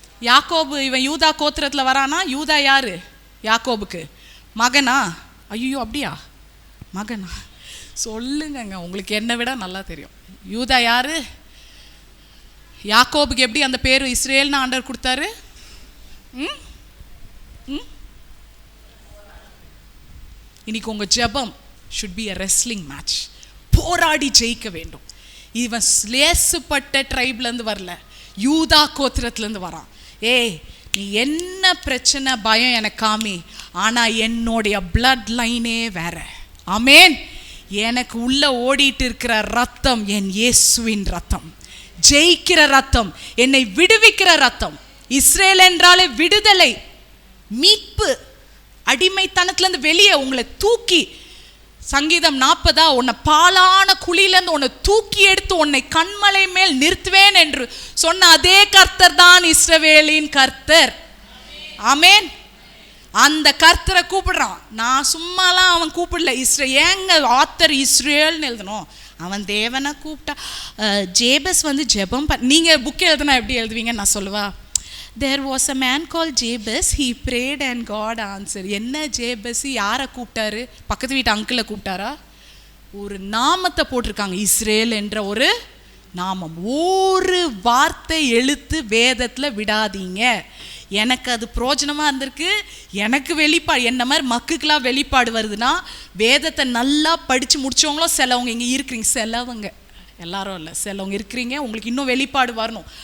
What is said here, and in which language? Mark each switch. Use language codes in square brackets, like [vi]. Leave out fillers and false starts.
[ta] யாக்கோபு. இவன் யூதா கோத்திரத்தில் வரானா? யூதா யாரு? யாக்கோபுக்கு மகனா? ஐயோ அப்படியா, மகனா? சொல்லுங்கங்க, உங்களுக்கு என்னை விட நல்லா தெரியும். யூதா யாரு? யாக்கோபுக்கு எப்படி அந்த பேர் இஸ்ரேல்னு ஆண்டவர் கொடுத்தாரு? இன்னைக்கு உங்கள் ஜெபம் [en] should be a wrestling match. [ta] போராடி ஜெயிக்க வேண்டும். இவன் லேசுப்பட்ட ட்ரைப்லேருந்து வரல, யூதா கோத்திரத்துலேருந்து வரான். நீ என்ன பிரச்சனை பயம் எனக்கு காமி, ஆனால் என்னுடைய பிளட் லைனே வேற. ஆமேன். எனக்கு உள்ள ஓடிட்டு இருக்கிற ரத்தம் என் இயேசுவின் ரத்தம், ஜெயிக்கிற ரத்தம், என்னை விடுவிக்கிற ரத்தம். இஸ்ரேல் என்றாலே விடுதலை, மீட்பு, அடிமைத்தனத்திலிருந்து வெளியே உங்களை தூக்கி, சங்கீதம் 40 உன்னை பாலான குழியிலிருந்து உன்னை தூக்கி எடுத்து உன்னை கண்மலை மேல் நிறுத்துவேன் என்று சொன்ன அதே கர்த்தர் தான் இஸ்ரவேலின் கர்த்தர். ஆமென். அந்த கர்த்தரை கூப்பிடுறான். நான் சும்மாலாம் அவன் கூப்பிடல. ஏங்க ஆத்தர் இஸ்ரேல்னு எழுதணும்? அவன் தேவனை கூப்பிட்டா. ஜேபஸ் வந்து ஜெபம் நீங்கள் புக் எழுதுனா எப்படி எழுதுவீங்கன்னு நான் சொல்லுவா. [en] There was a man called Jabez. He prayed and God answered. [ta] என்ன ஜேபஸ் யாரை கூப்பிட்டாரு? பக்கத்து வீட்டு அங்கிளை கூப்பிட்டாரா? ஒரு நாமத்தை போட்டிருக்காங்க, இஸ்ரேல் என்ற ஒரு நாமம். ஒரு வார்த்தை எழுத்து வேதத்தில் விடாதீங்க. எனக்கு அது பிரோஜனமாக இருந்திருக்கு. எனக்கு வெளிப்பாடு, என்ன மாதிரி மக்குக்கெல்லாம் வெளிப்பாடு வருதுன்னா, வேதத்தை நல்லா படித்து முடித்தவங்களும் சிலவங்க இங்கே இருக்கிறீங்க, சிலவங்க எல்லாரும் இல்லை, சிலவங்க இருக்கிறீங்க, உங்களுக்கு இன்னும் வெளிப்பாடு வரணும்.